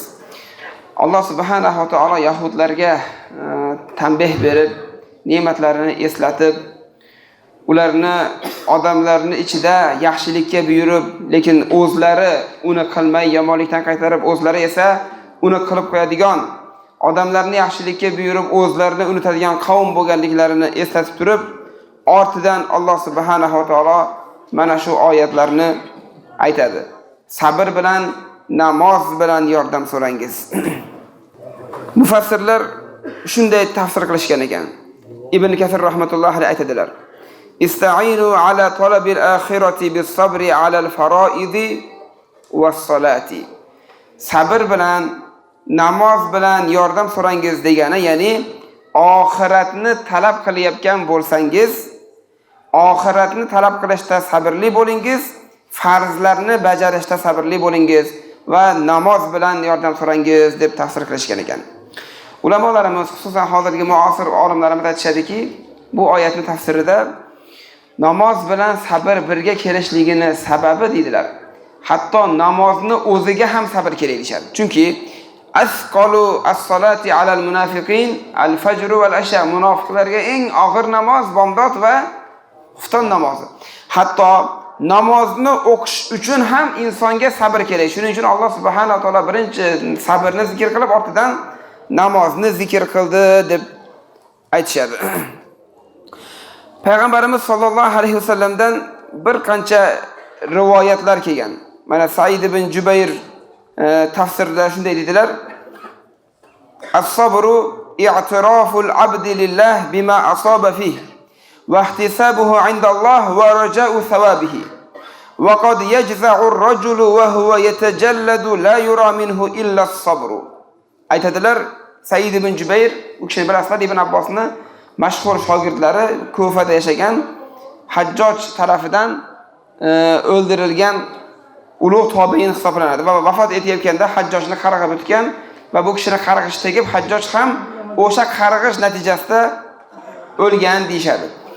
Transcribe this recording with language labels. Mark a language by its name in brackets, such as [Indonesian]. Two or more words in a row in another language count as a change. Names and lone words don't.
[Uzbek] Alloh [Arabic] سبحانه وتعالى [Uzbek] yahudlarga tanbeh berib, ne'matlarini eslatib, ularni odamlarni ichida yaxshilikka buyurib, lekin o'zlari uni qilmay yomonlikdan qaytarib, o'zlari esa uni qilib qo'yadigan, odamlarni yaxshilikka buyurib o'zlarini unutadigan qavm bo'lganliklarini eslatib turib, ortidan Alloh [Arabic] سبحانه وتعالى [Uzbek] mana shu oyatlarni aytadi. Sabr bilan, namoz bilan yordam so'rangiz. Mufassirlar shunday tafsir qilishgan ekan. Ibn Kasir [Arabic] رحمة الله عليه [Uzbek] aytadilar: [Arabic] استعينوا على طلب الآخرة بالصبر على الفرائض والصلاة. [Uzbek] Sabr bilan, namoz bilan yordam so'rangiz degani, ya'ni oxiratni talab qilayotgan bo'lsangiz, oxiratni talab qilishda sabrli bo'lingiz, farzlarni bajarishda sabrli bo'lingiz va namoz bilan yordam so'rangiz deb tafsir qilishgan ekan. Ulamolarimiz, xususan hozirgi muasir olimlarimiz aytishadiki, bu oyatning tafsirida namoz bilan sabr birga kelishligini sababi deydilar. Hatto namozni o'ziga ham sabr kerak deyshadi. Chunki [Arabic] أثقل الصلاة على المنافقين الفجر والعشاء, [Uzbek] munofiqlarga eng og'ir namoz bomdod va xufton namozi. Hatto namozni o'qish uchun ham insonga sabr kerak. Shuning uchun Alloh [Arabic] سبحانه وتعالى [Uzbek] birinchi sabrni zikr qilib, ortidan namozni zikr qildi deb aytishadi. Payg'ambarimiz [Arabic] صلى الله عليه وسلم [Uzbek] bir qancha rivoyatlar kelgan. Mana Said ibn Jubayr tafsirida shunday dedilar: [Arabic] الصبر اعتراف العبد لله بما أصابه فيه واحتسابه عند الله ورجاء ثوابه. وقد يجزع الرجل وهو يتجلد لا يرى منه إلا الصبر. [Uzbek] Aytadilar, Said ibn Jubayr, u kishi bilasizlar, Ibn Abbosni mashhur shogirdlari, Kufada yashagan, Hajjoj tarafidan o'ldirilgan ulug' tobiin hisoblanadi va vafot etayotganda Hajjojni qarg'ab o'tgan va bu kishini qarg'ish tegib, Hajjoj ham o'sha qarg'ish natijasida o'lgan deyshadi.